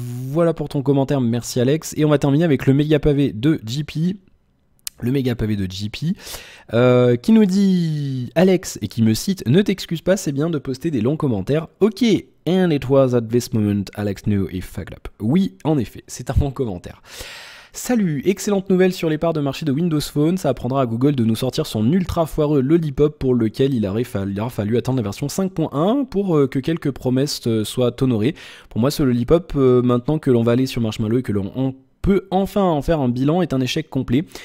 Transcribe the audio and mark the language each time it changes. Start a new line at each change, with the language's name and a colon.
French: Voilà pour ton commentaire, merci Alex. Et on va terminer avec le méga pavé de JP. Le méga pavé de JP qui nous dit Alex et qui me cite ne t'excuse pas, c'est bien de poster des longs commentaires.
English: Ok, and it was at this moment Alex knew he fucked up.
French: Oui, en effet, c'est un long commentaire. Salut, excellente nouvelle sur les parts de marché de Windows Phone, ça apprendra à Google de nous sortir son ultra foireux Lollipop pour lequel il aura fallu attendre la version 5.1 pour que quelques promesses soient honorées. Pour moi ce Lollipop, maintenant que l'on va aller sur Marshmallow et que l'on peut enfin en faire un bilan, est un échec complet.